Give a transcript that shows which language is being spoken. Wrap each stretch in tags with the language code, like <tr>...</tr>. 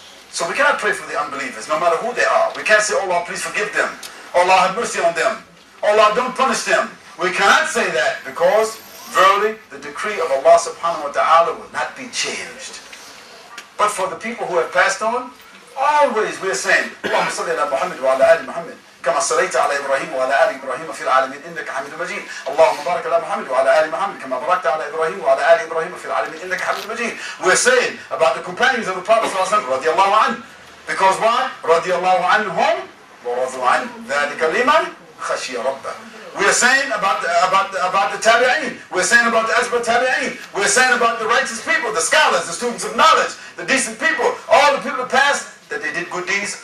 <en>So we cannot pray for the unbelievers, no matter who they are. We can't say, oh Allah, please forgive them. Oh Allah, have mercy on them. Oh Allah, don't punish them. We cannot say that because, verily, the decree of Allah</en> <ar>subhanahu wa ta'ala</ar> <en>will not be changed. But for the people who have passed on, always we are saying,</en> <ar>Allahumma salli ala Muhammad wa ala ali Muhammad. كما صليت على إبراهيم وعلى آل إبراهيم في العالمين إنك حميد مجيد. اللهم بارك على محمد وعلى آل محمد كما باركت على إبراهيم وعلى آل إبراهيم في العالمين إنك حميد مجيد.</ar> <en>We're saying about the companions of the Prophet</en> <ar>رضي الله عنه.</ar> <en>Because why?</en> <ar>رضي الله عنهم ورضوا عنه. ذلك لمن خشي ربه.</ar> <en>We're saying about the tabi'een. We're saying about the asbat tabi'een. We're saying about the righteous people, the scholars, the students of knowledge, the decent people, all the people that passed, that they did good deeds.</en>